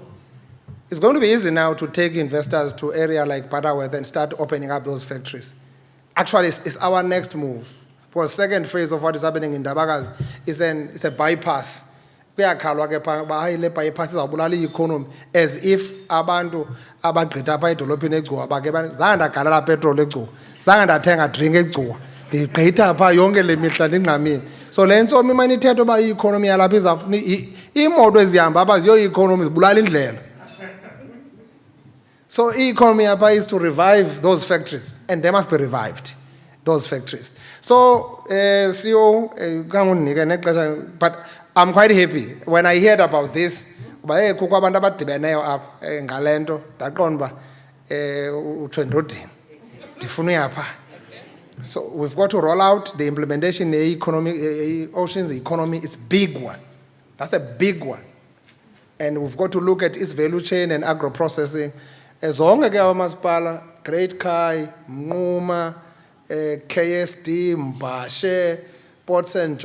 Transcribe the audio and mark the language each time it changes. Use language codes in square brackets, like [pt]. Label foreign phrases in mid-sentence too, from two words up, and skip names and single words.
[en] It's going to be easy now to take investors to area like Padaweth and start opening up those factories. Actually, it's our next move. Because second phase of what is happening in Dabagas is a bypass. Bypass is economy as if [xh] abantu abagqitha apha edolophini egcuwa zange ndagalela petrol egcuwa zange ndathenga drink egcuwa ndigqitha apha yonke le mihla ndingqamile. So le ntsomi imane ithetha uba i-economy yalapha izawufuna iimoto ezihamba apha ziyo-economy zibulala indlela. [en] So e-economy apha is to revive those factories and they must be revived, those factories. [xh] So CEO kangunike nexesha, [en] but I'm quite happy when I heard about this. [xh] Kukho abantu abadibeneyo apha ngale nto ndaqonda uba utsho endodeni ndifuna uyapha. [en] So we've got to roll out the implementation. The economy, oceans economy is a big one. That's a big one. And we've got to look at its value chain and agro-processing. As long as our Maspala, Great Kai, Mnuma, KSD, Mbashe, Port St.